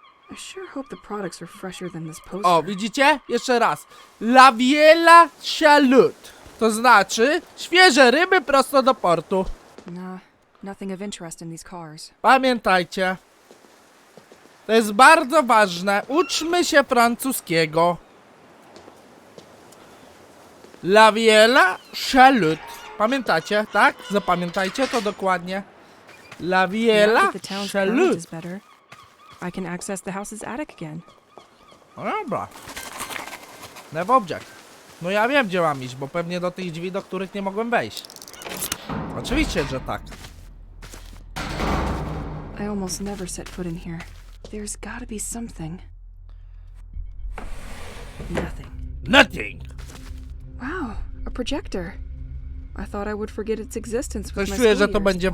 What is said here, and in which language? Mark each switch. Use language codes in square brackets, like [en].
[en] I sure hope the products are fresher than this poster. [pl] O, widzicie? Jeszcze raz. [fr] La vieille chaloupe. [pl] To znaczy świeże ryby prosto do portu. [en] Nah, nothing of interest in these cars. [pl] Pamiętajcie. To jest bardzo ważne. Uczmy się francuskiego. [fr] La vieille chaloupe. [pl] Pamiętacie, tak? Zapamiętajcie to dokładnie. [fr] La vieille chaloupe. [en] I can access the house's attic again. [pl] No dobra. [en] Never object. [pl] No ja wiem, gdzie mam iść, bo pewnie do tych drzwi, do których nie mogłem wejść. Oczywiście, że tak. [en] I almost never set foot in here. There's gotta be something. Nothing. Nothing. Wow, a projector. I thought I would forget its existence with my [pl] czuję, że to [en] school [pl] będzie [en] years.